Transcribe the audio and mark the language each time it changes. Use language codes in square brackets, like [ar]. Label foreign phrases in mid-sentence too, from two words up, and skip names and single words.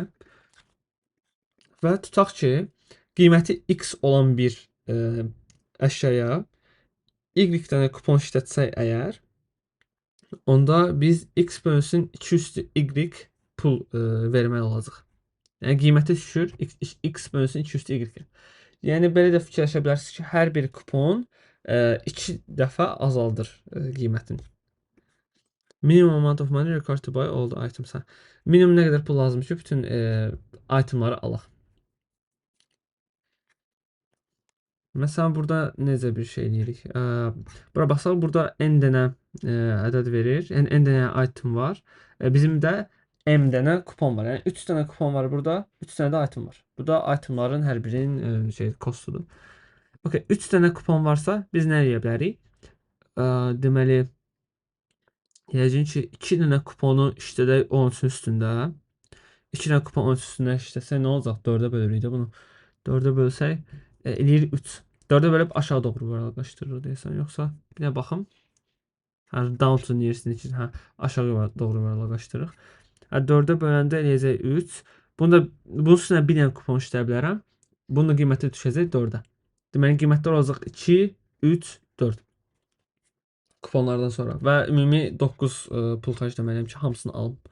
[az] Və tutaq ki, qiyməti x olan bir əşyaya y dənə kupon işlətsək əgər, onda biz x bölünsün 2 üstü y pul verməli olacaq. Yəni qiyməti düşür, x bölünsün 2 üstü y. Yəni belə də fikirləşə bilərsiniz ki, hər bir kupon 2 dəfə azaldır qiymətini. [en] Minimum amount of money required to buy all the items. [az] Minimum nə qədər pul lazımdır ki, bütün itemları alaq. Məsələn, burada necə bir şey deyirik? Bura baxsaq, burada n dənə ədəd verir. Yəni n dənə item var. Bizim də m dənə kupon var. Yəni 3 dənə kupon var burada, 3 dənə də item var. Bu da itemların hər birinin kostudur. Okay, 3 dənə kupon varsa biz nə edə bilərik? Deməli, yəqin ki 2 dənə kuponu işlədək 13-ün üstündə. 2 dənə kupon 13 üstündə işləsək nə olacaq? 4-ə bölürük də bunu. 4-ə bölsək eləyir 3. 4-ə bölüb aşağı doğru vərəqləşdirir deyəsən. Yoxsa bir də baxım. [en] Down to nearest [az] ki, aşağı doğru vərəqləşdiririk. 4-ə böləndə eləyəcək 3. Bunun üstünə bir dənə kupon işləyə bilərəm. Bunun qiyməti düşəcək 4-ə. Deməli qiymətlər olacaq 2, 3, 4. Kuponlardan sonra və ümumi 9 pul xərcləməliyəm ki, hamısını alım.